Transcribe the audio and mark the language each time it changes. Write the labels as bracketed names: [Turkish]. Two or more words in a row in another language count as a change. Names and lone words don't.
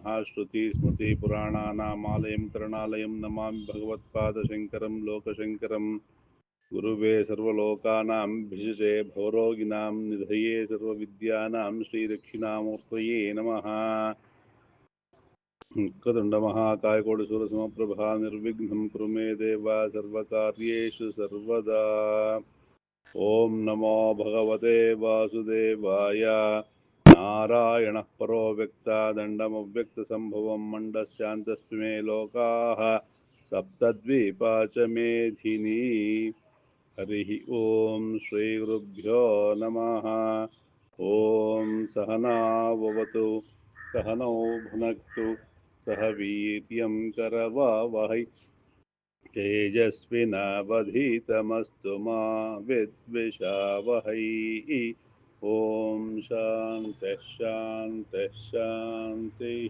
[Sanskrit] ಶ್ರುತಿ ಸ್ಮೃತಿ ಪುರಾಣಾನಾಮಾಲಯಂ ಕರುಣಾಲಯಂ ನಮಾಮಿ ಭಗವತ್ಪಾದಶಂಕರಂ ಲೋಕಶಂಕರಂ. ಗುರುವೇ ಸರ್ವಲೋಕಾನಾಂ ಭಿಷಜೇ ಭವರೋಗಿಣಾಂ ನಿಧಯೇ ಸರ್ವವಿದ್ಯಾನಾಂ ಶ್ರೀದಕ್ಷಿಣಾಮೂರ್ತಯೇ ನಮಃ. ವಕ್ರತುಂಡ ಮಹಾಕಾಯ ಕೋಟಿಸೂರ್ಯ ಸಮಪ್ರಭಾ ನಿರ್ವಿಘ್ನಂ ಕುರು ಮೇ ದೇವ ಸರ್ವಕಾರ್ಯೇಷು ಸರ್ವದಾ. ಓಂ ನಮೋ ಭಗವತೆ ವಾಸುದೇವಾಯ. ನಾರಾಯಣಃ ಪರೋ ವ್ಯಕ್ತ ದಂಡಮವ್ಯಕ್ತಸಂಭವಂ ಮಂಡಸ್ಯಾಂತಸ್ತು ಮೇ ಲೋಕಾಃ ಸಪ್ತದ್ವೀಪಾ ಚ ಮೇಧಿನಿ. ಹರಿ ಓಂ ಶ್ರೀ ಗುರುಭ್ಯೋ ನಮಃ. ಓಂ ಸಹನಾವವತು ಸಹನೌ ಭುನಕ್ತು ಸಹ ವೀರ್ಯಂ ಕರವಾವಹೈ ತೇಜಸ್ವಿನಾವಧೀತಮಸ್ತು ಮಾ ವಿದ್ವಿಷಾವಹೈ. ಓಂ ಶಾಂತಿಃ ಶಾಂತಿಃ ಶಾಂತಿಃ.